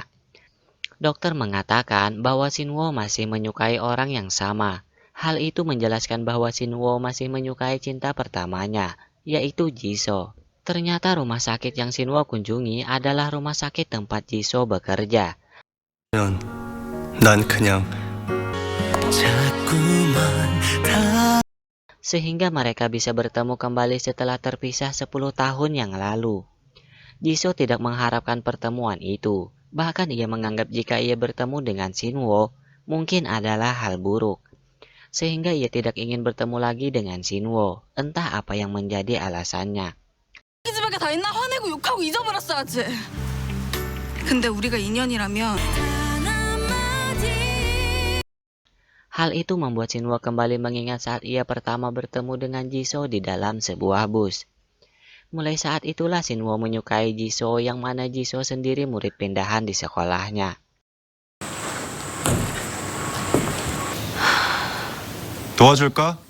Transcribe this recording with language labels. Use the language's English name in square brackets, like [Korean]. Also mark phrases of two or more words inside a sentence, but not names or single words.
[Indonesian] Dokter mengatakan bahwa Shinwo masih menyukai orang yang sama. Hal itu menjelaskan bahwa Shinwo masih menyukai cinta pertamanya, yaitu Jisoo. Ternyata rumah sakit yang Shinwo kunjungi adalah rumah sakit tempat Jisoo bekerja. [Korean] 난 그냥 자꾸만 [Indonesian] Sehingga mereka bisa bertemu kembali setelah terpisah 10 tahun yang lalu. Jisoo tidak mengharapkan pertemuan itu. Bahkan ia menganggap jika ia bertemu dengan Shinwo, mungkin adalah hal buruk. Sehingga ia tidak ingin bertemu lagi dengan Shinwo. Entah apa yang menjadi alasannya. [Korean] 집에게 다 있나 화내고 욕하고 잊어버렸어야지. 근데 우리가 인연이라면 [Indonesian] Hal itu membuat Shinwo kembali mengingat saat ia pertama bertemu dengan Jisoo di dalam sebuah bus. Mulai saat itulah Shinwo menyukai Jisoo, yang mana Jisoo sendiri murid pindahan di sekolahnya. [Korean] 도와줄까?